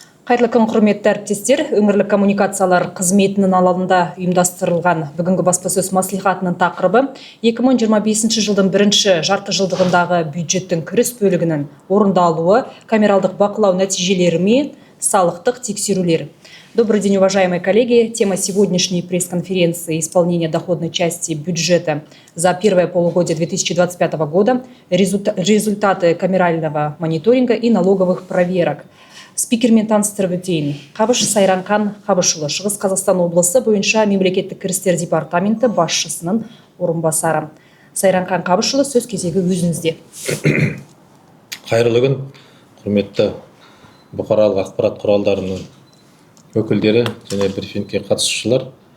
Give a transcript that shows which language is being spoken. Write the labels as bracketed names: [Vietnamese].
[Kazakh] Қайырлы күн, құрметті әріптестер. Өңірлік коммуникациялар қызметінің алаңында ұйымдастырылған бүгінгі баспасөз мәслихатының тақырыбы 2025 жылдың бірінші жарты жылдығындағы бюджеттің кіріс бөлігінің орындалуы, камералдық бақылау нәтижелері мен салықтық тексерулер. [Russian] Добрый день, уважаемые коллеги. Тема сегодняшней пресс-конференции «Исполнение доходной части бюджета за первое полугодие 2025 года, результаты камерального мониторинга и налоговых проверок». [Kazakh] Спикермен таныстырып өтейін. Қабыш Сайранқан Қабышұлы, Шығыс Қазақстан облысы бойынша мемлекеттік кірістер департаменті басшысының орынбасары. Сайранқан Қабышұлы, сөз кезегі өзіңізде. Қайырлы күн, құрметті бұқаралық ақпарат құралдарының өкілдері және брифингке қатысушылар.